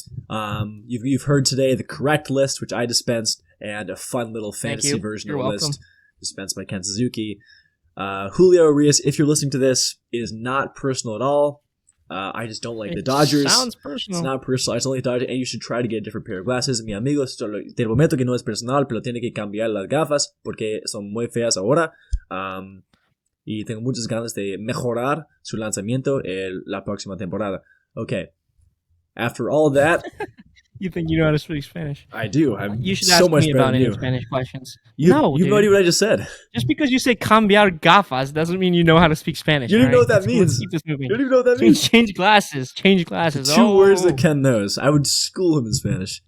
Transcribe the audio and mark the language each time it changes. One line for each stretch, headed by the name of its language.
English: You've heard today the correct list, which I dispensed, and a fun little fantasy version of the list dispensed by Ken Suzuki. Julio Urias, if you're listening to this, it is not personal at all. I just don't like the Dodgers. Sounds personal. It's not personal. I just don't like the Dodgers, and you should try to get a different pair of glasses.
Spanish: Mi amigo, te prometo que no es personal, pero tiene que cambiar las gafas porque son muy feas ahora. Y tengo muchas ganas de mejorar su lanzamiento la próxima temporada.
English: Okay. After all of that, you think you know how to speak Spanish? I do. You should ask me about any Spanish questions. You've already what I just said. Just because you say
Spanish: cambiar gafas
English: doesn't mean you know how to speak Spanish. You don't know what that means. Keep this moving. You don't even know what that means. Change glasses. Two words that Ken knows. I would school him in Spanish.